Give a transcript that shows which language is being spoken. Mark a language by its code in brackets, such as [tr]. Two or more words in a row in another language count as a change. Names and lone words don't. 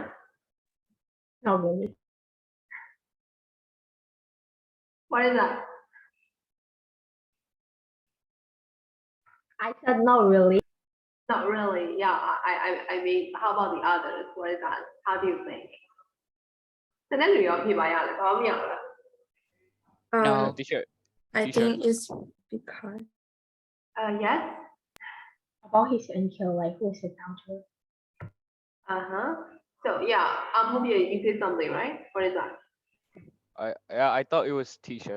[en] Not really. What is that? I said not really. Not really. Yeah, I mean, how about the others? What is that? How do you think? [my] တနေ့လူရောဖြေပါရလဲဘာမှမရဘူးလား [en] No, Um, teacher. I Teacher. think it's because Yes. About his uncle, like who's his uncle? Uh-huh. So yeah, hope you say something, right? What is that? I thought it was t-shirt.